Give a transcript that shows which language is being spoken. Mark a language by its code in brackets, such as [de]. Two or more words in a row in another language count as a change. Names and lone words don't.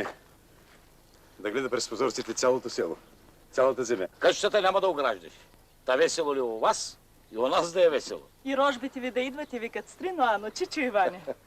[bg] Да гледа през прозорците цялото село, цялата земя. Къщата няма да ограждаш. Та весело ли у вас и у нас да е весело. И рожбите ви да идват и викат Стрино, Ано, Чичо, Иване.